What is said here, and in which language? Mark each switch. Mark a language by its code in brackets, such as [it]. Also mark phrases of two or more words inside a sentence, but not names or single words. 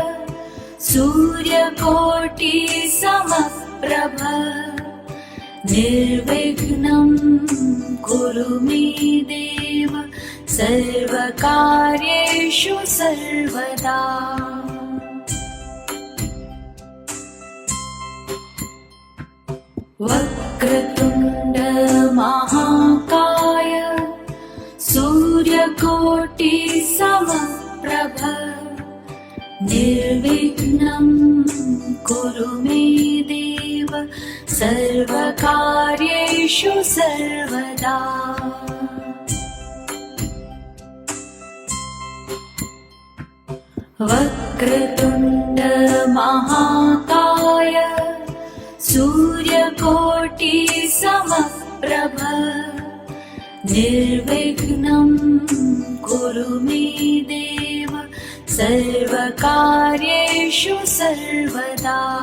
[sa] सूर्यकोटि समप्रभ निर्विघ्नं कुरु मे देव सर्वकार्येषु सर्वदा वक्रतुण्ड महाकाय सूर्यकोटि समप्रभ నిర్విఘ్నం కురు మే దేవ సర్వకార్యేషు సర్వదా వక్రతుండ మహాకాయ సూర్యకోటి సమప్రభ నిర్విఘ్నం కురు మే దేవ సర్వకార్యేషు సర్వదా